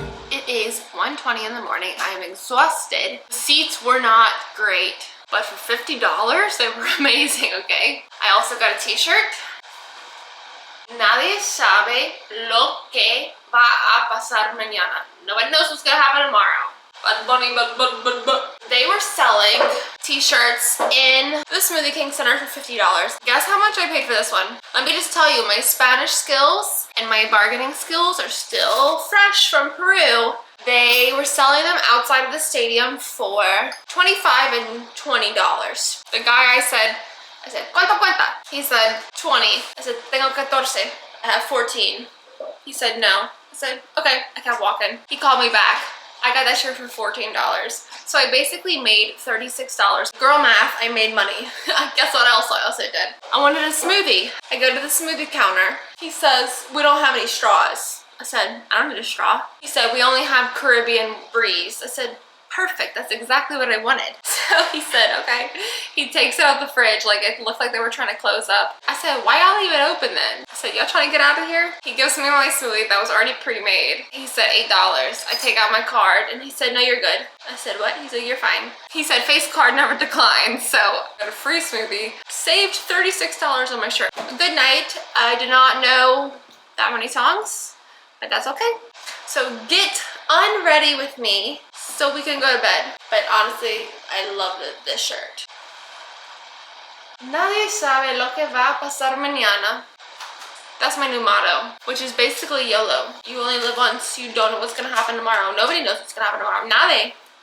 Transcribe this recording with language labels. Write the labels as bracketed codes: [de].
[en] It is 1:20 in the morning. I am exhausted. The seats were not great, but for $50, they were amazing, okay? I also got a t-shirt. [es] Nadie sabe lo que va a pasar mañana. [en] Nobody knows what's gonna happen tomorrow. Bad Bunny, but. They were selling t-shirts in the Smoothie King Center for $50. Guess how much I paid for this one? Let me just tell you, my Spanish skills and my bargaining skills are still fresh from Peru. They were selling them outside of the stadium for $25 and $20. The guy I said, [es] ¿Cuánto cuenta? [en] He said, 20. I said, [es] tengo 14. [en] I have 14. He said, no. I said, okay. I kept walking. He called me back. I got that shirt for $14. So I basically made $36. Girl math, I made money. Guess what else I also did? I wanted a smoothie. I go to the smoothie counter. He says, we don't have any straws. I said, I don't need a straw. He said, we only have Caribbean Breeze. I said, perfect, that's exactly what I wanted. So he said, okay. He takes it out the fridge, like it looked like they were trying to close up. I said, why y'all leave it open then? I said, y'all trying to get out of here? He gives me my smoothie that was already pre-made. He said $8. I take out my card and he said, no, you're good. I said, what? He said, you're fine. He said, face card never declined. So I got a free smoothie. Saved $36 on my shirt. Good night. I did not know that many songs, but that's okay. So get unready with me so we can go to bed. But honestly, I love this shirt. [es] Nadie sabe lo que va a pasar mañana. [en] That's my new motto, which is basically YOLO. You only live once, you don't know what's gonna happen tomorrow. Nobody knows what's gonna happen tomorrow. [es] Nadie.